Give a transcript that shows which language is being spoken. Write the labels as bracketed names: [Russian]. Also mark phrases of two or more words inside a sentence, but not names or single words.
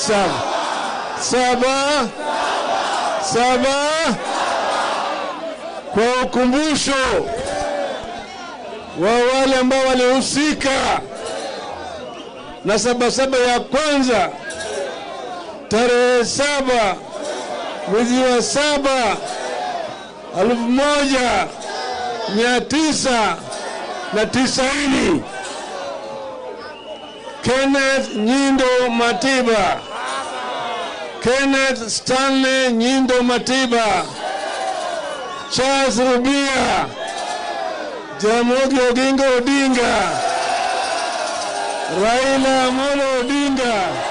[Swahili] Kwa ukumbusho wa wale ambao walihusika na Sabasaba ya kwanza tarehe 7 mwezi wa 7 1990. Kenneth Nyindo Matiba, Kenneth Stanley Nyindo Matiba, Charles Rubia, Jaramogi Oginga Odinga, Raila Amolo Odinga.